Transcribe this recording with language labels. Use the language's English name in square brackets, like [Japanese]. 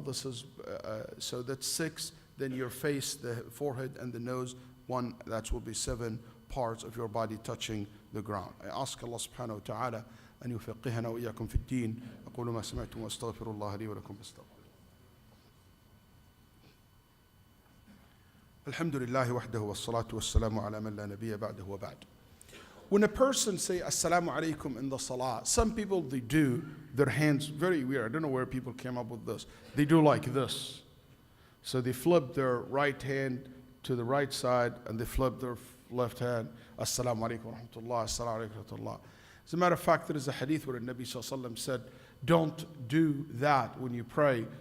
[English] This is, so that's 6. Then your face, the forehead, and the nose, 1, that will be 7 parts of your body touching the ground. I ask Allah subhanahu wa ta'ala [Arabic] أن يفقهنا وإياكم في الدين. أقول ما سمعتم وأستغفر الله لي ولكم فاستغفروه. الحمد لله وحده والصلاة والسلام على من لا نبي بعده وبعد. [English] When a person say Assalamu alaikum in the Salah, some people, they do their hands very weird. I don't know where people came up with this. They do like this. So they flip their right hand to the right side and they flip their left hand. Assalamu alaikum wa rahmatullah, assalamu alaikum wa rahmatullah. As a matter of fact, there is a hadith where the Nabi sallallahu alaihi wasallam said, don't do that when you pray.